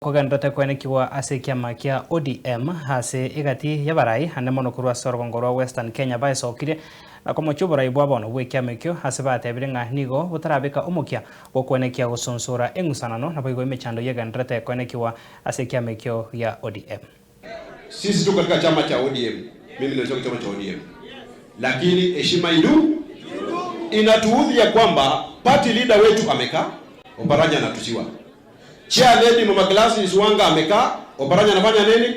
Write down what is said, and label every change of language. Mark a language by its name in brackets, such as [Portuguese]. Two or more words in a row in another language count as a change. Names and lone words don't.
[Gusii] Kogandate kwenekiwa ase kiama kia ODM ase igati yabarai hane mono kurwa sorogongorwa Western Kenya baisokire na komochubora ibwabono bwekiamekyo ase batebire ng'a nigo butarabeka omokia gokwenekia gosonsora eng'usanano nabo igo emechando yegandate kwenekiwa ase kiamekyo ya ODM. [Swahili] Sisi tu katika chama cha ODM, mimi natoka chama cha ODM, lakini heshima inatuudhi ya kwamba [English] party leader [Swahili] wetu amekaa, Oparanya anatusiwa. [English] Chair lady [Swahili] Mama Gladys Wanga amekaa, Oparanya anafanya nini?